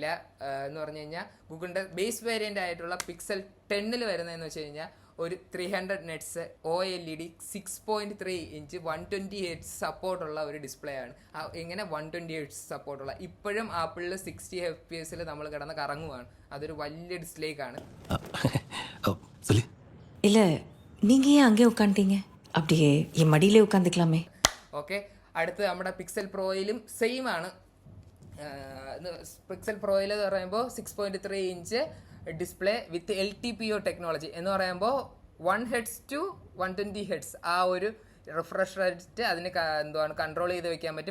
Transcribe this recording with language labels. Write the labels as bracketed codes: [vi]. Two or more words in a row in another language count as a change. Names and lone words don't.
[ml] എന്ന് പറഞ്ഞു കഴിഞ്ഞാൽ ഗൂഗിളിൻ്റെ [en] base variant [ml] ആയിട്ടുള്ള പിക്സൽ 10ൽ വരുന്നതെന്ന് വെച്ച് കഴിഞ്ഞാൽ ഒരു 300 [en] Nits OLED [ml] 6.3 ഇഞ്ച് 120 Hz സപ്പോർട്ടുള്ള ഒരു ഡിസ്പ്ലേ ആണ്. എങ്ങനെ 120 Hz സപ്പോർട്ടുള്ള, ഇപ്പോഴും ആപ്പിളിൽ 60 FPS നമ്മൾ കിടന്ന് കറങ്ങുവാണ്. അതൊരു വലിയ ഡിസ്പ്ലേക്കാണ്. [ta] இல்ல நீங்க ஏன் அங்கே உட்காந்துட்டீங்க? அப்படியே என் மடியிலே உட்காந்துக்கலாமே. [ml] ഓക്കെ, അടുത്ത് നമ്മുടെ പിക്സൽ പ്രോയിലും സെയിം ആണ്. പിക്സൽ പ്രോയിൽ എന്ന് പറയുമ്പോൾ 6.3 ഇഞ്ച് [en] display with LTPO technology [ml] എന്ന് പറയുമ്പോൾ [en] 1 Hz to 120 Hz [ml] ആ ഒരു [en] refresh rate [ml] അതിന് കൺട്രോൾ ചെയ്ത് വെക്കാൻ പറ്റും.